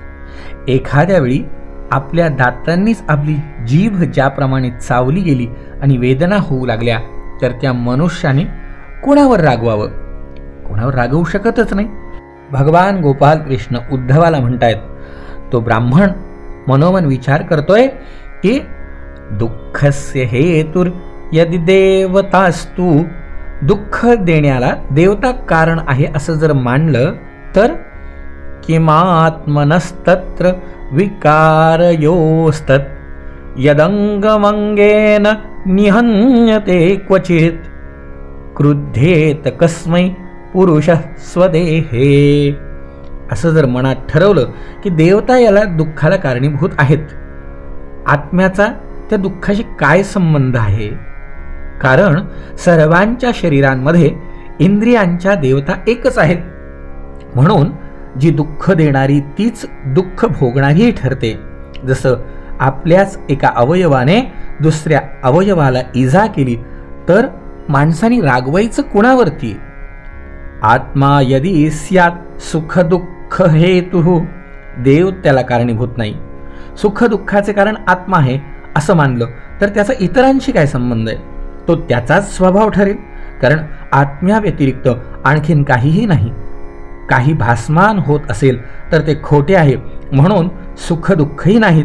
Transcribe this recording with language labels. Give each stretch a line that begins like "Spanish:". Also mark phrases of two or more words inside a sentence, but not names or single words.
Marathi: एखाद्या वेळी आपल्या दातांनीच आपली जीभ ज्याप्रमाणे चावली गेली आणि वेदना होऊ लागल्या तर त्या मनुष्याने कोणावर रागवावं? कोणावर रागवू शकतच नाही. भगवान गोपाल कृष्ण उद्धवाला म्हणतायत, तो ब्राह्मण मनोमन विचार करतोय की
Sanskrit: दुःखस्य हेतुर यदि देवतास्तु.
Marathi: दुःख देण्याला देवता कारण आहे असं जर मानलं तर
Sanskrit: किमात्मनस्तत्र विकारयोस्तत् यदंगमंगेन निहन्यते क्वचित क्रुद्धेत कस्मै पुरुष स्वदेहे.
Marathi: असं जर मनात ठरवलं की देवता याला दुःखाला कारणीभूत आहेत, आत्म्याचा त्या दुःखाशी काय संबंध आहे? कारण सर्वांच्या शरीरांमध्ये इंद्रियांच्या देवता एकच आहेत. म्हणून जी दुःख देणारी तीच दुःख भोगणारीही ठरते. जसं आपल्याच एका अवयवाने दुसऱ्या अवयवाला इजा केली तर माणसाने रागवायचं कुणावरती?
Sanskrit: आत्मा यदि स्यात् सुखदुःख हेतुः.
Marathi: देव त्याला कारणीभूत नाही. सुखदुःखाचे कारण आत्मा आहे असं मानलं तर त्याचा इतरांशी काय संबंध आहे? तो त्याचाच स्वभाव ठरेल. कारण आत्म्याव्यतिरिक्त आणखीन काहीही नाही. काही भासमान होत असेल तर ते खोटे आहे, म्हणून सुखदुःखही नाहीत.